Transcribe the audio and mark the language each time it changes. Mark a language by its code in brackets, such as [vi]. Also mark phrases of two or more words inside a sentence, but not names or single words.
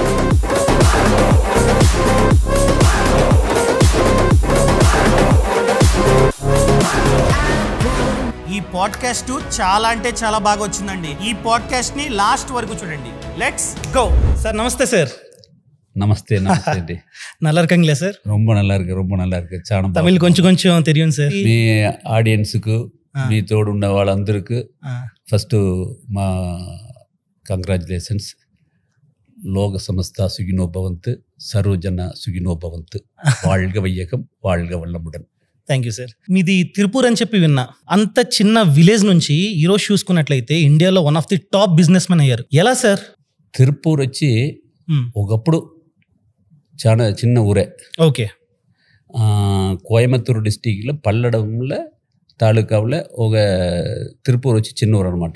[te] ఈ పాడ్కాస్ట్ చాలా అంటే చాలా బాగా వచ్చిందండి. ఈ పాడ్కాస్ట్ ని లాస్ట్ వరకు చూడండి. [en] Let's go. [te] సార్ నమస్తే. సార్ నమస్తే. నమస్తే. [ta] நல்லா இருக்கீங்களா சார்? ரொம்ப நல்லா இருக்கு. [te] చాలా తమిళ్ కొంచెం తెలియదు సార్. మీ ఆడియన్స్ కు, మీ తోడున్న వాళ్ళందరికీ ఫస్ట్ మా కంగ్రాచులేషన్స్. [sa] లోక సమస్త సుఖినో భవంతు, సర్వజన సుఖినో భవంతు, [ta] வாழ்க வையகம், வாழ்க வளமுடன். [en] Thank you [te] సార్. మీది తిరుపూర్ అని చెప్పి విన్నా. అంత చిన్న విలేజ్ నుంచి ఈరోజు చూసుకున్నట్లయితే ఇండియాలో [en] one of the top business men [te] అయ్యారు. ఎలా సార్? తిరుపూర్ వచ్చి ఒకప్పుడు చాలా చిన్న ఊరే. ఓకే. కోయంబత్తూరు డిస్టిక్లో పల్లడంలో తాలూకాలో ఒక తిరుపూర్ వచ్చి చిన్న ఊరు అనమాట.